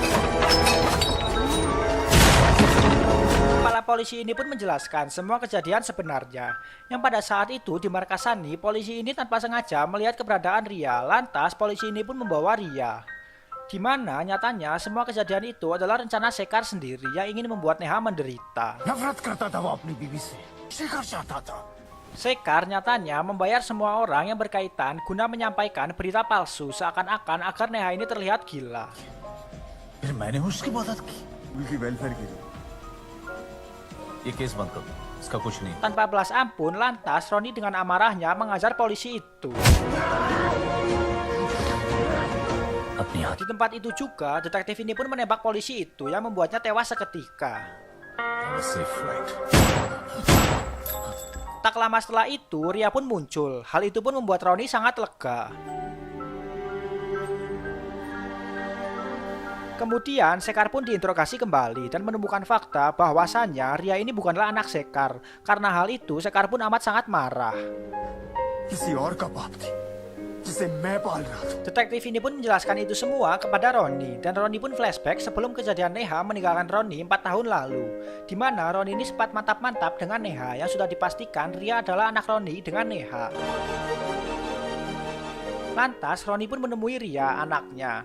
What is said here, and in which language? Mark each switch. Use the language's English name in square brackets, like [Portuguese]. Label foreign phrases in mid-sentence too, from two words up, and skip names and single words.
[Indonesian] Kepala polisi ini pun menjelaskan semua kejadian sebenarnya. Yang pada saat itu di markas Sunny, polisi ini tanpa sengaja melihat keberadaan Ria. Lantas polisi ini pun membawa Ria. Di mana nyatanya semua kejadian itu adalah rencana Sekar sendiri yang ingin membuat Neha menderita. [Hindi] नफरत करता था वो अपनी बीवी से शिखर चाहता था [Indonesian] Sekar nyatanya membayar semua orang yang berkaitan guna menyampaikan berita palsu seakan-akan agar Neha ini terlihat gila. [Hindi] फिर मैंने उसकी मदद की ये केस बंद कर दो, इसका कुछ नहीं। [Indonesian] Tanpa belas ampun, lantas Roni dengan amarahnya mengajar polisi itu. [Hindi] अपनी हाथ [Indonesian] Di tempat itu juga, detektif ini pun menembak polisi itu yang membuatnya tewas seketika. [English] Safe flight. [Indonesian] Tak lama setelah itu, Ria pun muncul. Hal itu pun membuat Roni sangat lega. Kemudian Sekar pun diinterogasi kembali dan menemukan fakta bahwasannya Ria ini bukanlah anak Sekar. Karena hal itu, Sekar pun amat sangat marah. [Hindi] किसी और का बाप थी जिसे मैं पाल रहा था [Indonesian] Detektif ini pun menjelaskan itu semua kepada Roni, dan Roni pun flashback sebelum kejadian Neha meninggalkan Roni 4 tahun lalu, di mana Roni ini sempat mantap-mantap dengan Neha yang sudah dipastikan Ria adalah anak Roni dengan Neha. Lantas Roni pun menemui Ria, anaknya.